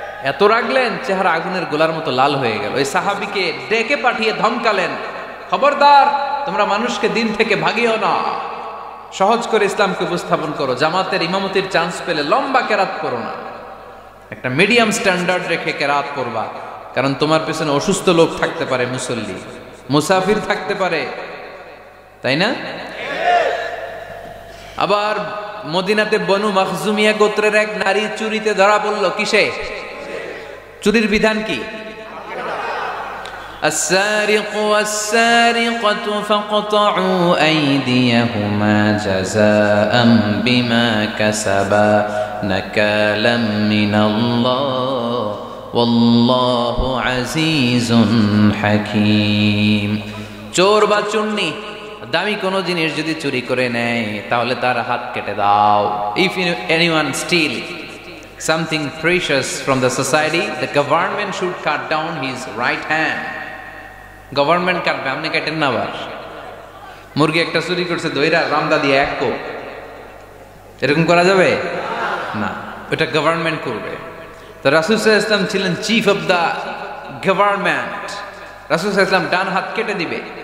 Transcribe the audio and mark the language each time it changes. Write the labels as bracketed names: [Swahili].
[Bangla] এত রাগলেন, চেহারা আগুনের গোলার মতো লাল হয়ে গেল। ওই সাহাবীকে ডেকে পাঠিয়ে ধমকালেন, খবরদার, তোমরা মানুষকে দিন থেকে ভাগিও না, সহজ করে ইসলামকে উপস্থাপন করো, জামাতের ইমামতির চান্স পেলে লম্বা কেরাত করো না, একটা মিডিয়াম স্ট্যান্ডার্ড রেখে কেরাত করবা, কারণ তোমার পেছনে অসুস্থ লোক থাকতে পারে, মুসল্লি, মুসাফির থাকতে পারে, তাই না? আবার মদিনাতে বনু মাখজুমিয়া গোত্রের এক নারী চুরিতে ধরা পড়ল। কিসে? চুরির বিধান কি? [Arabic] السارق والسارقة فاقطعوا أيديهما جزاء بما كسبا نكالا من الله والله عزيز حكيم। [Bangla] চোর বা চুন্নি দামি কোনো জিনিস যদি চুরি করে নেয় তাহলে তার হাত কেটে দাও। [English] If anyone steal something precious from the society, the government should cut down his right hand. [Bangla] Government কাটবে, আপনি কাটেন না। আবার মুরগি একটা চুরি করছে, দইরা রামদা দিয়ে এক কোপ, এরকম করা যাবে না, ওটা গভর্নমেন্ট করবে। তো রাসূল সাল্লাল্লাহু আলাইহি ওয়াসাল্লাম ছিলেন চিফ অফ দা গভর্নমেন্ট, রাসূল সাল্লাল্লাহু আলাইহি ওয়াসাল্লাম ডান হাত কেটে দিবে।